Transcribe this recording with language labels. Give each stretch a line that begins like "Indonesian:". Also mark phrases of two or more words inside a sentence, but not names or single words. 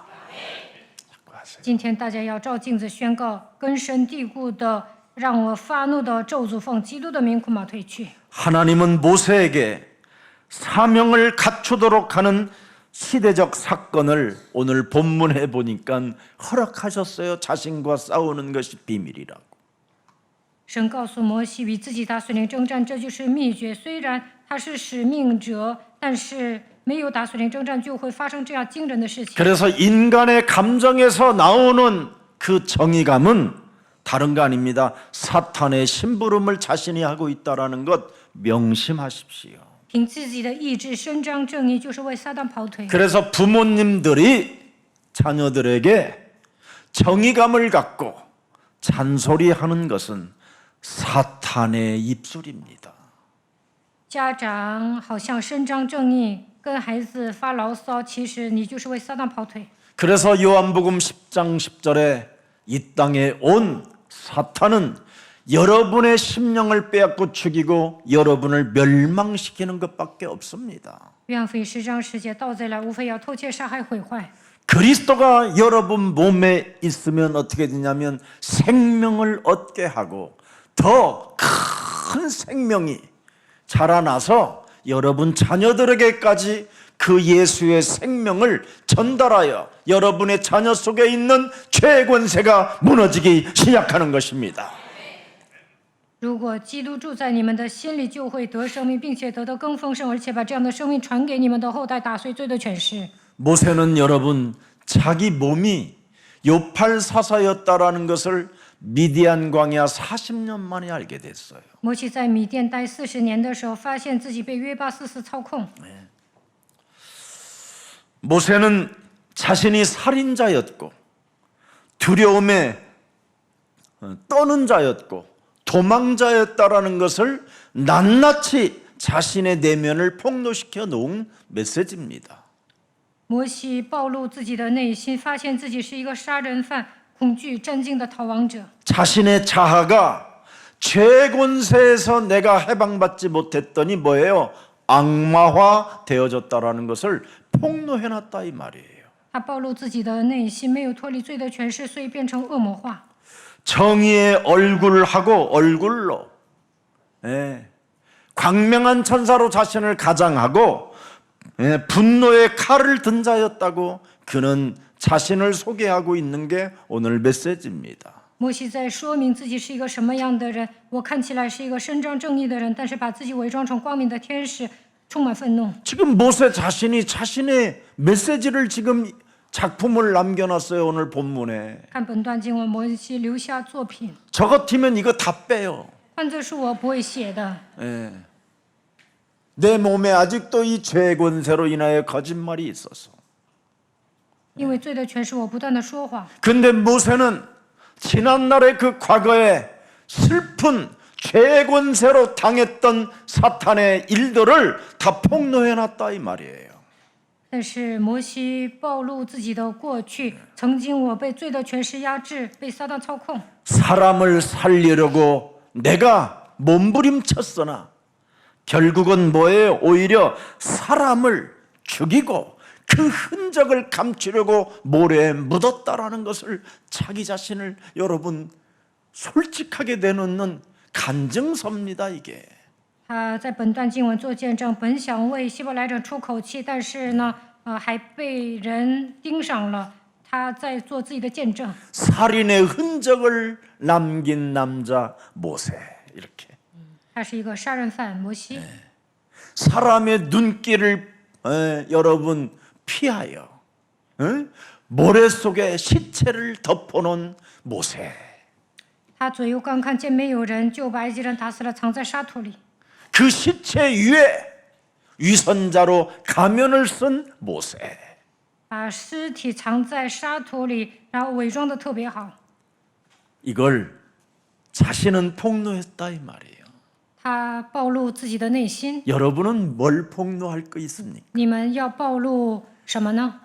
Chinese: 今天大家要照镜子宣告，根深蒂固的让我发怒的咒诅，奉基督的名苦马退去。
Korean: 하나님은 모세에게 사명을 갖추도록 하는 시대적 사건을 오늘 본문에 보니까 허락하셨어요. 자신과 싸우는 것이 비밀이라고.
Chinese: 神告诉摩西，与自己打属灵征战，这就是秘诀。虽然他是使命者，但是没有打属灵征战，就会发生这样惊人的事情。
Korean: 그래서 인간의 감정에서 나오는 그 정의감은 다른 거 아닙니다. 사탄의 심부름을 자신이 하고 있다는 것 명심하십시오.
Chinese: 凭自己的意志伸张正义，就是为撒旦跑腿。
Korean: 그래서 부모님들이 자녀들에게 정의감을 갖고 잔소리하는 것은 사탄의 입술입니다.
Chinese: 家长好像伸张正义，跟孩子发牢骚，其实你就是为撒旦跑腿。
Korean: 그래서 요한복음 10장 10절에 이 땅에 온 사탄은 여러분의 심령을 빼앗고 죽이고 여러분을 멸망시키는 것밖에 없습니다.
Chinese: 约翰福音10章10节，盗贼来，无非要偷窃、杀害、毁坏。
Korean: 그리스도가 여러분 몸에 있으면 어떻게 되냐면 생명을 얻게 하고 더 큰 생명이 자라나서 여러분 자녀들에게까지 그 예수의 생명을 전달하여 여러분의 자녀 속에 있는 죄의 권세가 무너지기 시작하는 것입니다.
Chinese: 如果基督住在你们的心里，就会得生命，并且得到更丰盛，而且把这样的生命传给你们的后代，打碎罪的权势。
Korean: 모세는 여러분 자기 몸이 요팔사사였다라는 것을 미디안 광야 40년 만에 알게 됐어요.
Chinese: 摩西在米甸待40年的时候，发现自己被约巴44操控。
Korean: 모세는 자신이 살인자였고 두려움에 떠는 자였고 도망자였다라는 것을 낱낱이 자신의 내면을 폭로시켜 놓은 메시지입니다.
Chinese: 摩西暴露自己的内心，发现自己是一个杀人犯，恐惧战惊的逃亡者。
Korean: 자신의 자아가 죄 권세에서 내가 해방받지 못했더니 뭐예요? 악마화 되어졌다라는 것을 폭로해놨다 이 말이에요.
Chinese: 他暴露自己的内心，没有脱离罪的权势，所以变成恶魔化。
Korean: 정의의 얼굴하고 얼굴로 광명한 천사로 자신을 가장하고 분노의 칼을 든 자였다고 그는 자신을 소개하고 있는 게 오늘 메시지입니다.
Chinese: 摩西在说明自己是一个什么样的人。我看起来是一个伸张正义的人，但是把自己伪装成光明的天使，充满愤怒。
Korean: 지금 모세 자신이 자신의 메시지를 지금 작품을 남겨놨어요. 오늘 본문에.
Chinese: 看本段经文，摩西留下作品，
Korean: 저 같으면 이거 다 빼요.
Chinese: 换作是我不会写的。
Korean: 내 몸에 아직도 이 죄 권세로 인하여 거짓말이 있어서.
Chinese: 因为罪的权势，我不断的说谎。
Korean: 근데 모세는 지난날의 그 과거에 슬픈 죄 권세로 당했던 사탄의 일들을 다 폭로해놨다 이 말이에요.
Chinese: 但是摩西暴露自己的过去，曾经我被罪的权势压制，被撒旦操控。
Korean: 사람을 살리려고 내가 몸부림쳤으나 결국은 뭐예요? 오히려 사람을 죽이고 그 흔적을 감추려고 모래에 묻었다라는 것을 자기 자신을 여러분 솔직하게 내놓는 간증서입니다 이게.
Chinese: 他在本段经文做见证，本想为希伯来人出口气，但是呢，还被人盯上了。他在做自己的见证。
Korean: 살인의 흔적을 남긴 남자 모세 이렇게.
Chinese: 他是一个杀人犯摩西。
Korean: 사람의 눈길을 여러분 피하여 모래 속에 시체를 덮어놓은 모세.
Chinese: 他左右刚看见没有人，就把埃及人打死了，藏在沙土里。
Korean: 그 시체 위에 위선자로 가면을 쓴 모세.
Chinese: 把尸体藏在沙土里，然后伪装的特别好。
Korean: 이걸 자신은 폭로했다 이 말이에요.
Chinese: 他暴露自己的内心。
Korean: 여러분은 뭘 폭로할 거 있습니까?
Chinese: 你们要暴露什么呢？